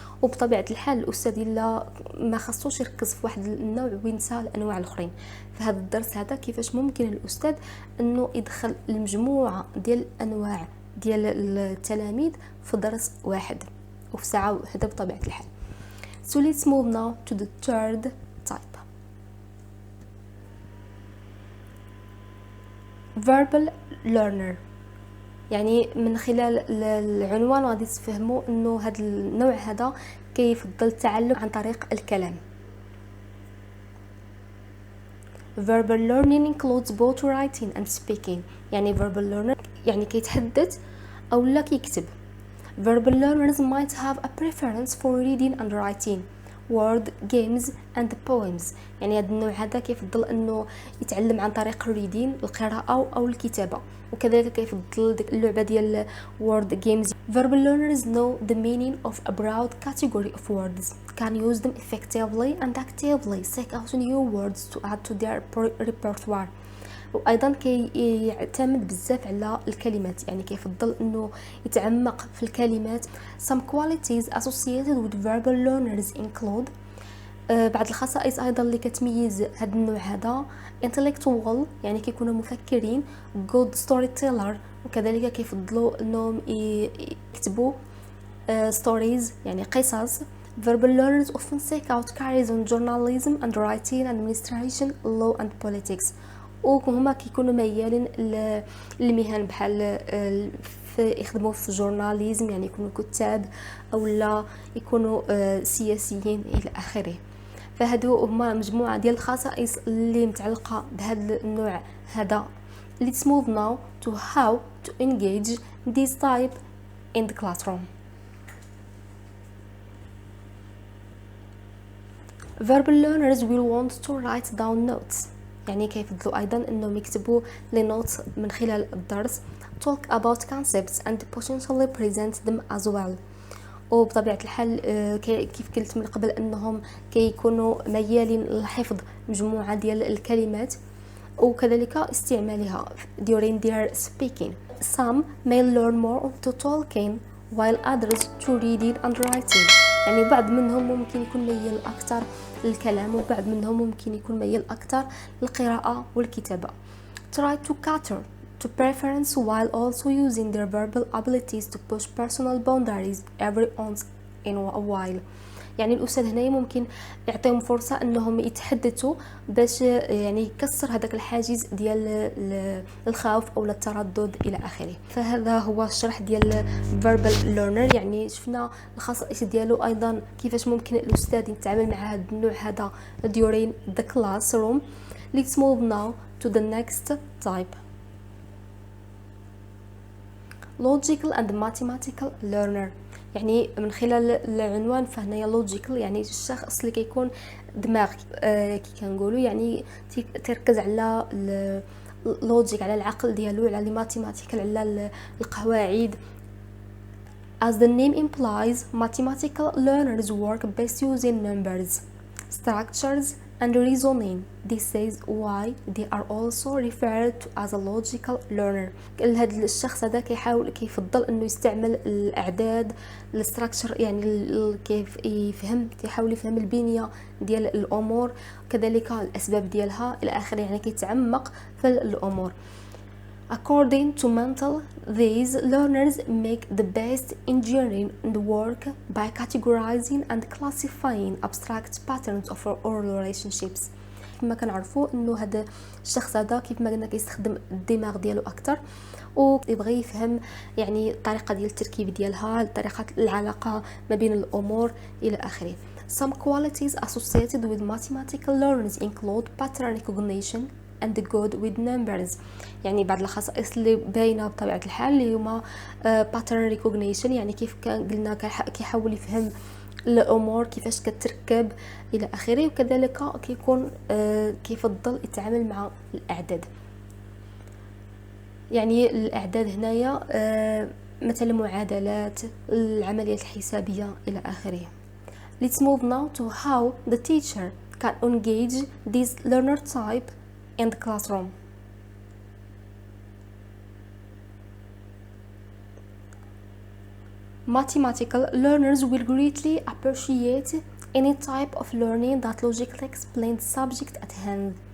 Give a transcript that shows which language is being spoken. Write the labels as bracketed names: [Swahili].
[Arabic] وبطبيعه الحال الاستاذ الا ما خصوش يركز في واحد النوع وينسى الانواع الاخرين. فهذا الدرس هذا كيفاش ممكن الاستاذ انه يدخل المجموعه ديال الانواع ديال التلاميذ في درس واحد وفي ساعه واحده بطبيعه الحال. [English] So let's move now to the third type. Verbal learner. [Arabic] يعني من خلال العنوان غادي تفهموا انه هذا النوع هذا كيفضل التعلم عن طريق الكلام. [English] Verbal learning includes both writing and speaking. [Arabic] يعني verbal learner يعني كيتحدث او لا كيكتب. [English] Verbal learners might have a preference for reading and writing, word games and poems. [Arabic] يعني هذا النوع هذا كيفضل انه يتعلم عن طريق الريدين القراءه او الكتابه، وكذلك كيفضل ديك اللعبه ديال word games. [English] Verbal learners know the meaning of a broad category of words, can use them effectively and actively seek out new words to add to their repertoire. [Arabic] وايضا كيعتمد بزاف على الكلمات، يعني كيفضل انه يتعمق في الكلمات. [English] Some qualities associated with verbal learners include [Arabic] بعض الخصائص ايضا اللي كتميز هذا النوع هذا: [English] intellectual [Arabic] يعني كيكونوا مفكرين، [English] good storyteller [Arabic] وكذلك كيفضلوا انهم يكتبوا stories يعني قصص. [English] Verbal learners often seek out careers in journalism and writing, administration, law and politics. [Arabic] وهما كيكونوا ميالين للمهن بحال يخدموا في الجورناليزم يعني يكونوا كتاب او لا يكونوا سياسيين الى اخره. فهادو هما مجموعه ديال الخصائص اللي متعلقه بهذا النوع هذا. [English] Let's move now to how to engage this type in the classroom. Verbal learners will want to write down notes. [Arabic] يعني كيفضلوا ايضا انهم يكتبوا لي نوت من خلال الدرس. [English] talk about concepts and potentially present them as well. [Arabic] وبطبيعه الحال كيف قلت من قبل انهم كيكونوا ميالين لحفظ مجموعه ديال الكلمات وكذلك استعمالها [English] during their speaking. Some may learn more to talking while others to reading and writing. [Arabic] يعني بعض منهم ممكن يكون ميال اكثر للكلام وبعض منهم ممكن يكون ميال اكثر للقراءه والكتابه. [English] Try to cater to preference while also using their verbal abilities to push personal boundaries every once in a while. [Arabic] يعني الاستاذ هنا ممكن يعطيهم فرصه انهم يتحدثوا باش يعني يكسر هذاك الحاجز ديال الخوف او التردد الى اخره. فهذا هو الشرح ديال verbal learner. يعني شفنا الخصائص ديالو ايضا كيفاش ممكن الاستاذ يتعامل مع هذا النوع هذا [English] during the classroom. Let's move now to the next type. Logical and mathematical learner. [Arabic] يعني من خلال العنوان فهنايا logical يعني الشخص اللي كيكون دماغ كي كنقولوا يعني تركز على اللوجيك على العقل ديالو على الماثيماتيكال على القواعد. [English] As the name implies, mathematical learners work best using numbers, structures and reasoning. This is why they are also referred to as a logical learner. [Arabic] هذا الشخص هذا كيفضل انه يستعمل الاعداد الستراكشر يعني كيف يحاول يفهم البنيه ديال الامور كذلك الاسباب ديالها الى اخره. يعني كيتعمق في الامور. [English] According to Mental, these learners make the best engineering work by categorizing and classifying abstract patterns of oral relationships. [Arabic] كما كنعرفوا انه هذا الشخص هذا كيف ما قلنا كيستخدم الدماغ ديالو اكثر ويبغي يفهم يعني الطريقه ديال التركيب ديالها طريقه العلاقه ما بين الامور الى اخره. [English] Some qualities associated with mathematical learners include pattern recognition and good with numbers. [Arabic] يعني بعض الخصائص اللي باينه بطبيعه الحال اللي هما pattern recognition يعني كيف قلنا كيحاول يفهم الامور كيفاش كتركب الى اخره. وكذلك كيكون كيفضل يتعامل مع الاعداد. يعني الاعداد هنايا مثلا معادلات العمليات الحسابيه الى اخره. [English] Let's move now to how the teacher can engage this learner type in the classroom. Mathematical learners will greatly appreciate any type of learning that logically explains the subject at hand.